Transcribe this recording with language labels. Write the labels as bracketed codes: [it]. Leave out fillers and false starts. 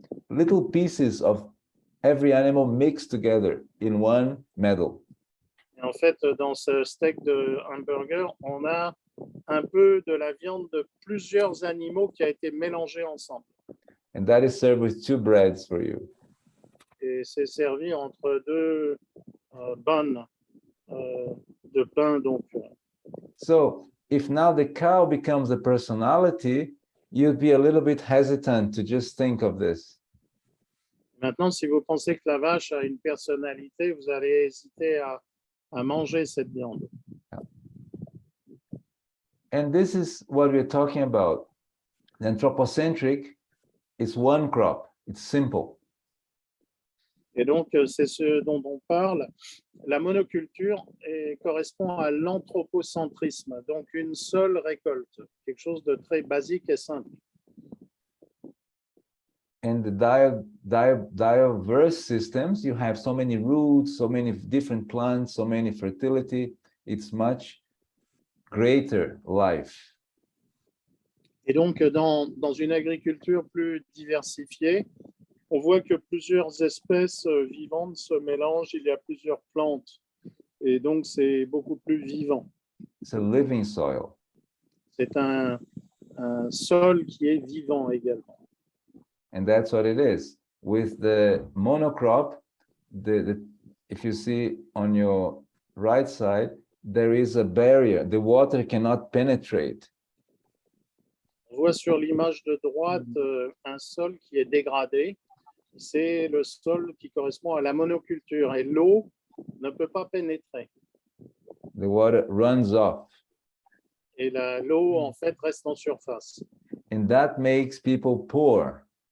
[en] Little pieces of every animal mixed together in one medal. [fr] Et en fait, dans ce steak de hamburger, on a un peu de la viande de plusieurs animaux qui a été mélangée ensemble. [en] And that is served with 2 breads for you. [fr] Et c'est servi entre 2 bonnes de pain. Donc, [en] So if now the cow becomes a personality, you'd be a little bit hesitant to just think of this. [fr] maintenant, si vous pensez que la vache a une personnalité, vous allez hésiter à manger cette viande. [en] And this is what we're talking about. The anthropocentric is one crop. It's simple. [fr] Et donc, c'est ce dont on parle. La monoculture correspond à l'anthropocentrisme, donc une seule récolte, quelque chose de très basique et simple. [en] And the diverse systems, you have so many roots, so many different plants, so many fertility. It's much greater life. [fr] Et donc, dans une agriculture plus diversifiée, on voit que plusieurs espèces vivantes se mélangent, il y a plusieurs plantes, et donc c'est beaucoup plus vivant. [en] It's a living soil. [fr] C'est un sol qui est vivant également. [en] And that's what it is. With the monocrop, if you see on your right side, there is a barrier. The water cannot penetrate. [fr] On voit sur l'image de droite un sol qui est dégradé. C'est le sol qui correspond à la monoculture et l'eau ne peut pas pénétrer. [en] The water runs off. [fr] Et l'eau, en fait, reste en surface. [en] And that makes people poor.